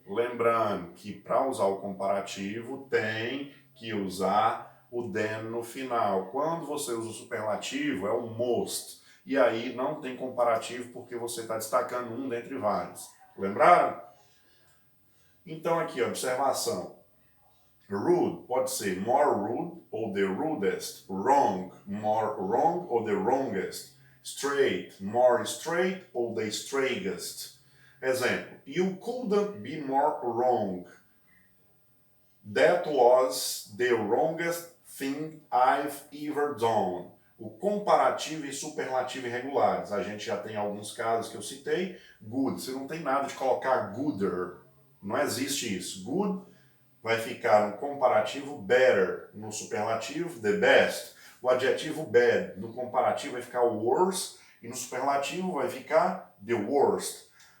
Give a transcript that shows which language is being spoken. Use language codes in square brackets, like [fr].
[pt] Lembrando que para usar o comparativo tem que usar o than no final. Quando você usa o superlativo é o most. E aí não tem comparativo porque você está destacando um dentre vários. Lembraram? Então aqui, observação. Rude pode ser more rude ou the rudest. [en] Wrong, more wrong ou the wrongest. Straight, more straight ou the straightest. Exemplo, you couldn't be more wrong. That was the wrongest thing I've ever done. [pt] O comparativo e superlativo irregulares. A gente já tem alguns casos que eu citei. Good, você não tem nada de colocar gooder. Não existe isso. Good vai ficar no comparativo better, no superlativo the best. O adjetivo bad no comparativo vai ficar worse e no superlativo vai ficar the worst.